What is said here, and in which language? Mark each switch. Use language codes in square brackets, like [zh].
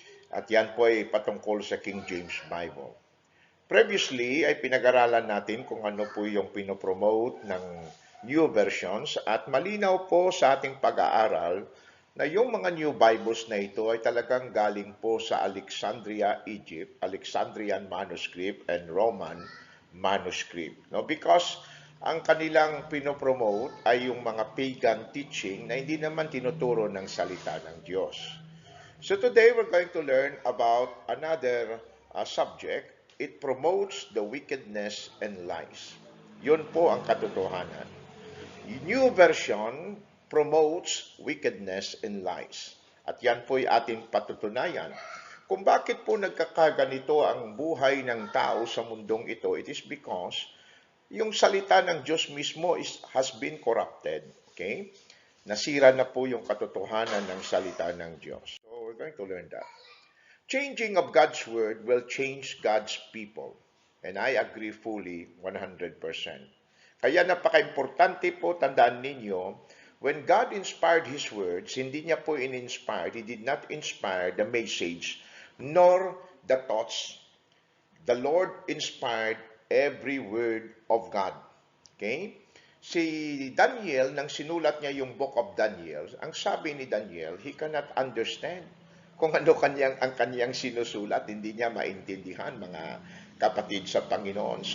[tl] At yan po ay patungkol sa King James Bible. Previously ay pinag-aralan natin kung ano po yung pinopromote ng new versions at malinaw po sa ating pag-aaral na yung mga new Bibles na ito ay talagang galing po sa Alexandria, Egypt, Alexandrian manuscript and Roman manuscript. No? Because ang kanilang pinopromote ay yung mga pagan teaching na hindi naman tinuturo ng salita ng Diyos. [en] So today we're going to learn about another subject. It promotes the wickedness and lies. [tl] Yun po ang katotohanan. [en] New version promotes wickedness and lies. [tl] At yan po ay ating patutunayan. Kung bakit po nagkakaganito ang buhay ng tao sa mundong ito, [en] it is because [tl] yung salita ng Diyos mismo [en] has been corrupted. [tl] Okay? Nasira na po yung katotohanan ng salita ng Diyos. [en] So we're going to learn that. Changing of God's word will change God's people. And I agree fully 100%. [tl] Kaya napaka-importante po, tandaan ninyo, [en] when God inspired His words, [tl] hindi niya po in-inspired, [en] He did not inspire the message nor the thoughts. The Lord inspired every word of God. Okay? [tl] Si Daniel, nang sinulat niya yung Book of Daniel, ang sabi ni Daniel, [en] he cannot understand [tl] kung ano ang kanyang sinusulat, hindi niya maintindihan, mga kapatid sa Panginoon.